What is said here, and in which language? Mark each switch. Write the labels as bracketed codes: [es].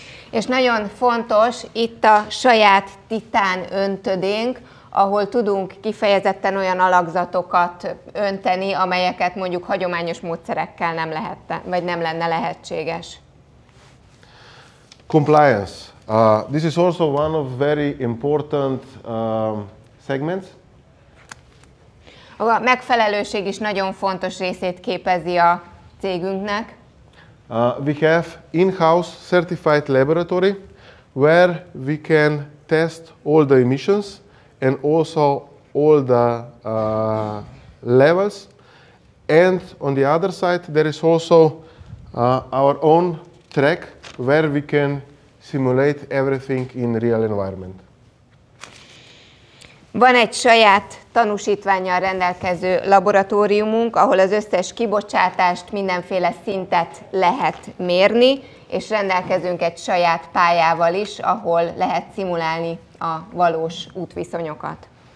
[hu] És nagyon fontos itt a saját titán öntödénk, ahol tudunk kifejezetten olyan alakzatokat önteni, amelyeket mondjuk hagyományos módszerekkel nem lenne lehetséges. [en] Compliance. This is also one of very important segments. [hu] A megfelelőség is nagyon fontos részét képezi a cégünknek. [en] We have in-house certified laboratory where we can test all the emissions and also all the levels. And on the other side, there is also our own track where we can simulate everything in real environment. [hu] Van egy saját tanúsítvánnyal rendelkező laboratóriumunk, ahol az összes kibocsátást, mindenféle szintet lehet mérni, és rendelkezünk egy saját pályával is, ahol lehet szimulálni a valós útviszonyokat.